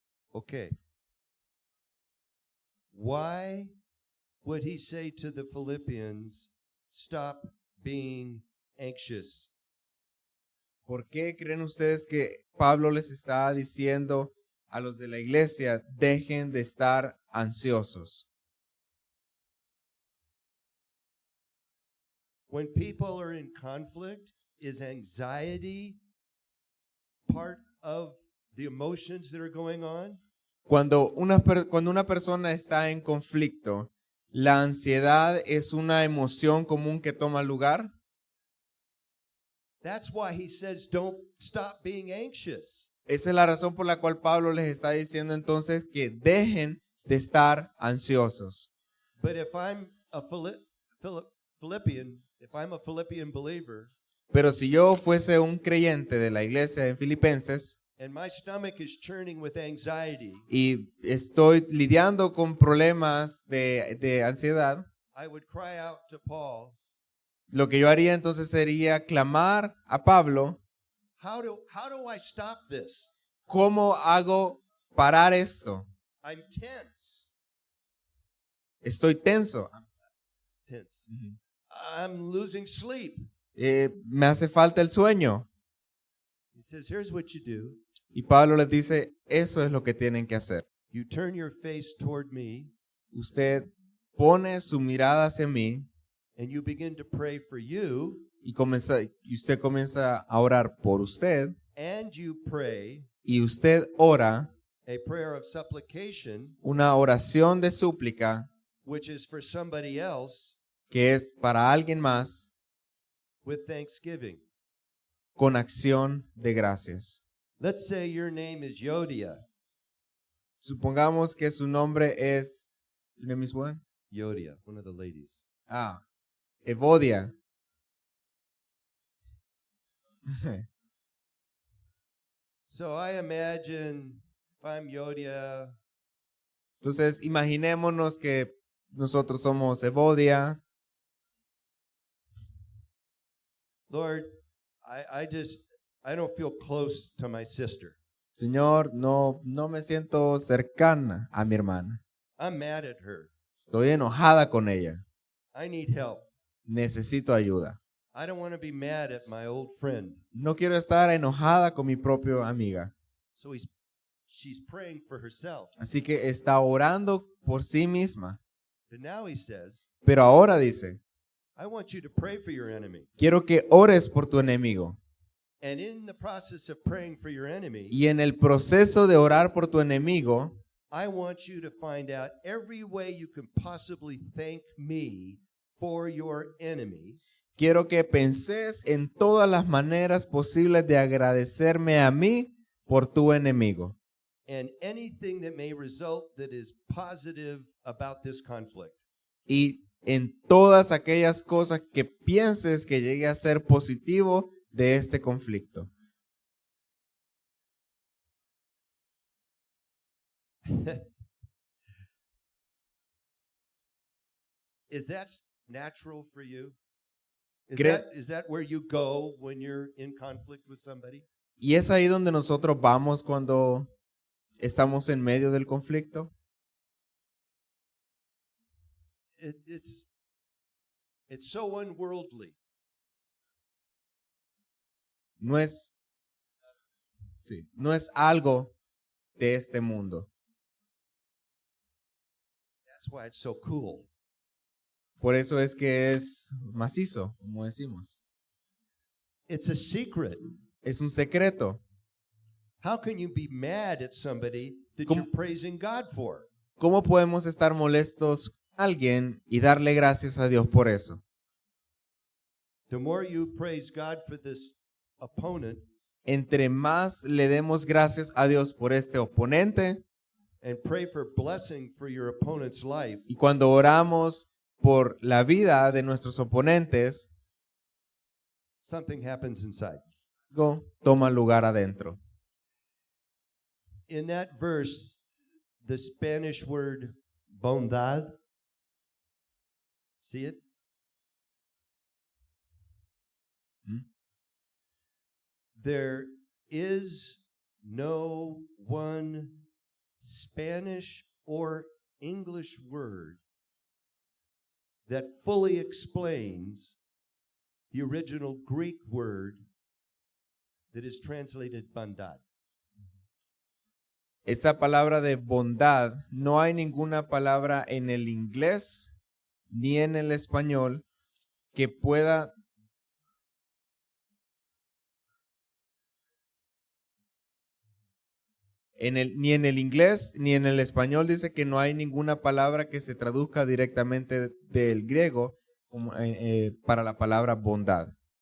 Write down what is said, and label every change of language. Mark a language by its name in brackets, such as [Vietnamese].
[English] Okay. Why would he say to the Philippians, stop being anxious? [Spanish] ¿Por qué creen ustedes que Pablo les está diciendo a los de la iglesia, dejen de estar ansiosos? [English] When people are in conflict, is anxiety part of the emotions that are going on? [Spanish] Cuando una persona está en conflicto, ¿la ansiedad es una emoción común que toma lugar? [English] That's why he says don't stop being anxious. [Spanish] Esa es la razón por la cual Pablo les está diciendo entonces que dejen de estar ansiosos. [English] But if I'm a Philippian, if I'm a Philippian believer, [Spanish] Pero si yo fuese un creyente de la iglesia en Filipenses [English] and my stomach is churning with anxiety, [Spanish] y estoy lidiando con problemas de ansiedad, [English] I would cry out to Paul, [Spanish] lo que yo haría entonces sería clamar a Pablo, [English] how do I stop this? [Spanish] ¿cómo hago parar esto? [English] I'm tense. [Spanish] Estoy tenso. [English] Tense. I'm losing sleep. [Spanish] Me hace falta el sueño. [English] He says, here's what you do. [Spanish] Y Pablo les dice, eso es lo que tienen que hacer. [English] You turn your face toward me [Spanish] Usted pone su mirada hacia mí [English] and you begin to pray for you, [Spanish] y usted comienza a orar por usted [English] and you pray [Spanish] y usted ora [English] a prayer of supplication, [Spanish] una oración de súplica [English] which is for somebody else, [Spanish] que es para alguien más [English] with thanksgiving. [Spanish] con acción de gracias. [English] Let's say your name is Yodia. [Spanish] Supongamos que su nombre es, [English] your name is what? Yodia, one of the ladies. [Spanish] Evodia. [English] So I imagine if I'm Yodia, [Spanish] Entonces, imaginémonos que nosotros somos Evodia. [English] Lord, I don't feel close to my sister. [Spanish] Señor, no me siento cercana a mi hermana. [English] I'm mad at her. [Spanish] Estoy enojada con ella. [English] I need help. [Spanish] Necesito ayuda. [English] I don't want to be mad at my old friend. [Spanish] No quiero estar enojada con mi propia amiga. [English] So she's praying for herself. [Spanish] Así que está orando por sí misma. [English] But now he says, [Spanish] Pero ahora dice, [English] I want you to pray for your enemy. [Spanish] quiero que ores por tu enemigo. [English] And in the process of praying for your enemy, [Spanish] Y en el proceso de orar por tu enemigo, [English] I want you to find out every way you can possibly thank me for your enemy. [Spanish] quiero que penses en todas las maneras posibles de agradecerme a mí por tu enemigo. [English] And anything that may result that is positive about this conflict. [Spanish] Y en todas aquellas cosas que pienses que llegue a ser positivo de este conflicto. [English] Is that natural for you? Cre- Is that where you go when you're in conflict with somebody? [Spanish] Y es ahí donde nosotros vamos cuando estamos en medio del conflicto. [English] It's so unworldly. [Spanish] No es algo de este mundo. [English] That's why it's so cool. [Spanish] Por eso es que es macizo, como decimos. [English] It's a secret. [Spanish] Es un secreto. [English] How can you be mad at somebody that [Spanish] ¿Cómo- [English] you're praising God for? [Spanish] ¿Cómo podemos estar molestos con alguien y darle gracias a Dios por eso? [English] The more you praise God for this opponent [Spanish] Entre más le demos gracias a Dios por este oponente [English] and pray for blessing for your opponent's life, [Spanish] y cuando oramos por la vida de nuestros oponentes, [English] something happens inside. [Spanish] algo toma lugar adentro. [English] In that verse, the Spanish word bondad, see it? there is no one Spanish or English word that fully explains the original Greek word that is translated bondad. [Spanish] Esa palabra de bondad, no hay ninguna palabra en el inglés ni en el español que pueda ni en el inglés ni en el español dice que no hay ninguna palabra que se traduzca directamente del griego como, para la palabra bondad.